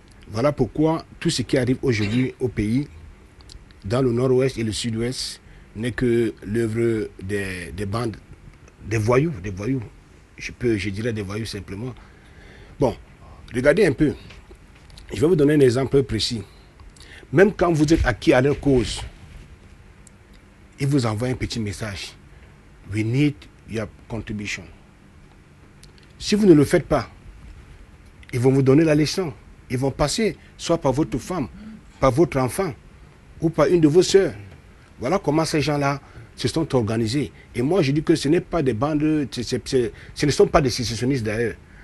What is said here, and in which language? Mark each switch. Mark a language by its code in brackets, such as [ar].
[fr] Voilà pourquoi tout ce qui arrive aujourd'hui au pays, dans le nord-ouest et le sud-ouest, n'est que l'œuvre des bandes, des voyous. Je dirais des voyous simplement. Bon, regardez un peu. Je vais vous donner un exemple précis. Même quand vous êtes acquis à leur cause, ils vous envoient un petit message. [en] We need your contribution. [fr] Si vous ne le faites pas, ils vont vous donner la leçon. Ils vont passer soit par votre femme, par votre enfant, ou par une de vos sœurs. Voilà comment ces gens-là se sont organisés. Et moi, je dis que ce n'est pas des bandes, ce ne sont pas des sécessionnistes d'ailleurs.